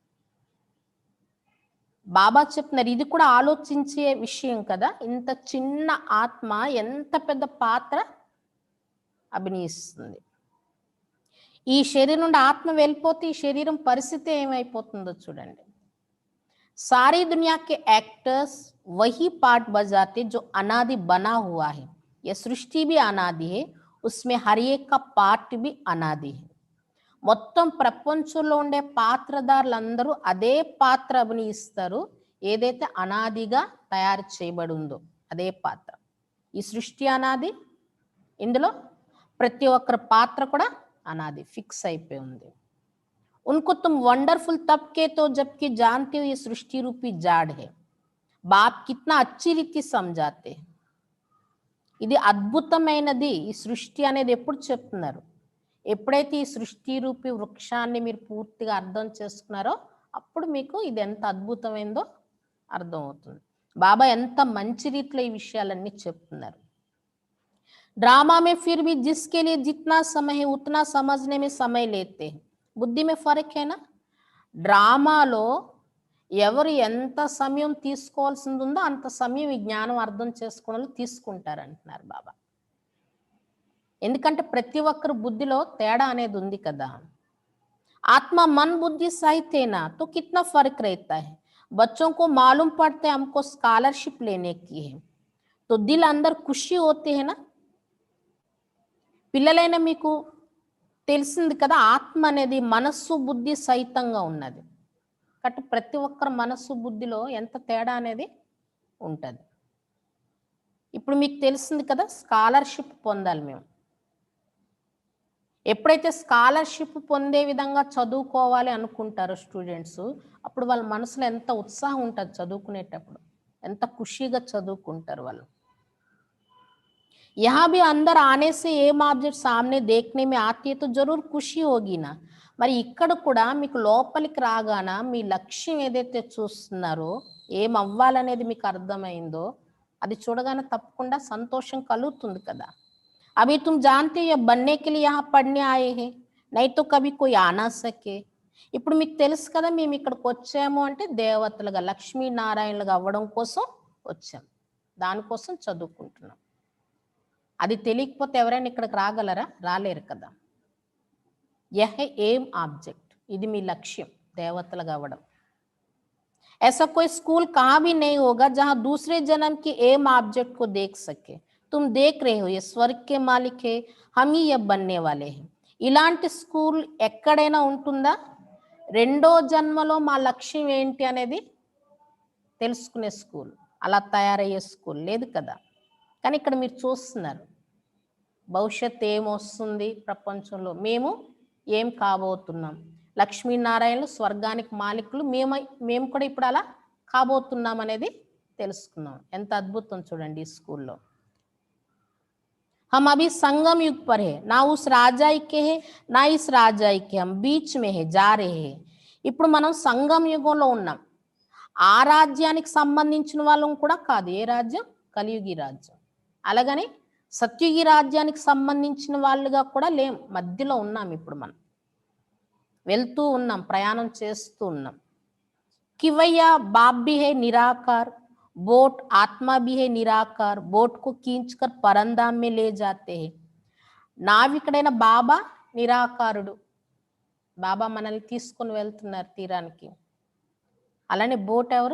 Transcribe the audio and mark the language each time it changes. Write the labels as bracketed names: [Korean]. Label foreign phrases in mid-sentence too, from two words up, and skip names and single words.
[Telugu] బాబా చెప్తున్నారు, ఇది కూడా ఆలోచించే విషయం కదా, ఇంత చిన్న ఆత్మ ఎంత పెద్ద పాత్ర అభినయిస్తుంది. ఈ శరీరం నుండి ఆత్మ వెళ్ళిపోతే ఈ శరీరం పరిస్థితి ఏమైపోతుందో చూడండి. [Hindi] सारी दुनिया के एक्टर्स वही पार्ट बजाते जो अनादि बना हुआ है. ये सृष्टि भी अनादि है, उसमें हर एक का पार्ट भी अनादि है. [Telugu] మొత్తం ప్రపంచంలో ఉండే పాత్రధారులందరూ అదే పాత్ర అభినయిస్తారు, ఏదైతే అనాదిగా తయారు చేయబడి ఉందో అదే పాత్ర. ఈ సృష్టి అనాది, ఇందులో ప్రతి ఒక్కరి పాత్ర కూడా అనాది, ఫిక్స్ అయిపోయి ఉంది. [Hindi] उनको तुम वंडरफुल तब के तो जबकि जानते हो ये सृष्टि रूपी जाड़ है. बाप कितना अच्छी रीति समझाते हैं. [Telugu] ఇది అద్భుతమైనది ఈ సృష్టి అనేది ఎప్పుడు చెప్తున్నారు, ఎప్పుడైతే ఈ సృష్టి రూపి వృక్షాన్ని మీరు పూర్తిగా అర్థం చేసుకున్నారో అప్పుడు మీకు ఇది ఎంత అద్భుతమైందో అర్థం అవుతుంది. బాబా ఎంత మంచి రీతిలో ఈ విషయాలన్నీ చెప్తున్నారు. [Hindi] ड्रामा में फिर भी जिसके लिए जितना समय है उतना समझने में समय लेते हैं. बुद्धि में फ़र्क है ना. [Telugu] డ్రామాలో ఎవరు ఎంత సమయం తీసుకోవాల్సింది ఉందో అంత సమయం ఈ జ్ఞానం అర్థం చేసుకోవడంలో తీసుకుంటారు అంటున్నారు బాబా. ఎందుకంటే ప్రతి ఒక్కరు బుద్ధిలో తేడా అనేది ఉంది కదా. [Hindi] ఆత్మ मन बुद्धि सहित है ना तो कितना फर्क रहता है. बच्चों को मालूम पड़ता है हमको स्कॉलरशिप लेने की है तो दिल अंदर खुशी होते है ना. [Telugu] పిల్లలైన మీకు తెలిసింది కదా, ఆత్మ అనేది మనస్సు బుద్ధి సహితంగా ఉన్నది. కాబట్టి ప్రతి ఒక్కరి మనస్సు బుద్ధిలో ఎంత తేడా అనేది ఉంటుంది. ఇప్పుడు మీకు తెలిసింది కదా, స్కాలర్షిప్ పొందాలి మేము. ఎప్పుడైతే స్కాలర్షిప్ పొందే విధంగా చదువుకోవాలి అనుకుంటారో స్టూడెంట్స్, అప్పుడు వాళ్ళ మనసులో ఎంత ఉత్సాహం ఉంటుంది చదువుకునేటప్పుడు, ఎంత ఖుషీగా చదువుకుంటారు వాళ్ళు. [Hindi] यहाँ भी अंदर आने से [English] aim object [Hindi] सामने देखने में आती है तो जरूर खुशी होगी ना. [Telugu] మరి ఇక్కడ కూడా మీకు లోపలికి రాగాన మీ లక్ష్యం ఏదైతే చూస్తున్నారో, ఏం అవ్వాలనేది మీకు అర్థమైందో అది చూడగానే తప్పకుండా సంతోషం కలుగుతుంది కదా. [Hindi] अभी तुम जानते हो ये बनने के लिए यहाँ पढ़ने आए हैं नहीं तो कभी कोई आ ना सके. [Telugu] ఇప్పుడు మీకు తెలుసు కదా మేము ఇక్కడికి వచ్చాము అంటే దేవతలుగా లక్ష్మీనారాయణలుగా అవ్వడం కోసం వచ్చాం, దానికోసం చదువుకుంటున్నాం. అది తెలియకపోతే ఎవరైనా ఇక్కడికి రాగలరా? రాలేరు కదా. [Hindi] यह [English] aim object, [Telugu] ఇది మీ లక్ష్యం దేవతలుగా అవ్వడం. [Hindi] ऐसा कोई स्कूल कहाँ भी नहीं होगा जहाँ दूसरे जन्म की [English] aim object [Hindi] को देख सके. तुम देख रहे हो ये स्वर्ग के मालिक है, हम ही ये बनने वाले हैं. [Telugu] ఇలాంటి స్కూల్ ఎక్కడైనా ఉంటుందా? రెండో జన్మలో మా లక్ష్యం ఏంటి అనేది తెలుసుకునే స్కూల్, అలా తయారయ్యే స్కూల్ లేదు కదా. కానీ ఇక్కడ మీరు చూస్తున్నారు భవిష్యత్ ఏమొస్తుంది ప్రపంచంలో, మేము ఏం కాబోతున్నాం. లక్ష్మీనారాయణలు స్వర్గానికి మాలికులు, మేము కూడా ఇప్పుడు అలా కాబోతున్నాం అనేది తెలుసుకున్నాం. ఎంత అద్భుతం చూడండి ఈ స్కూల్లో. [Hindi] हम अभी संगम युग पर है, ना उस राजाई के है ना इस राजाई के, हम बीच में है जा रहे हैं. [Telugu] ఇప్పుడు మనం సంగం యుగంలో ఉన్నాం. ఆ రాజ్యానికి సంబంధించిన వాళ్ళం కూడా కాదు. ఏ రాజ్యం? కలియుగి రాజ్యం. అలాగని సత్యుగి రాజ్యానికి సంబంధించిన వాళ్ళుగా కూడా లేం, మధ్యలో ఉన్నాం. ఇప్పుడు మనం వెళ్తూ ఉన్నాం, ప్రయాణం చేస్తూ ఉన్నాం. [Hindi] किवैया बाप भी है निराकार, बोट आत्मा भी है निराकार, बोट को खींचकर परंधाम में ले जाते हैं. [Telugu] నావికుడైన బాబా నిరాకారుడు, బాబా మనల్ని తీసుకొని వెళ్తున్నారు తీరానికి. అలానే బోట్ ఎవరు?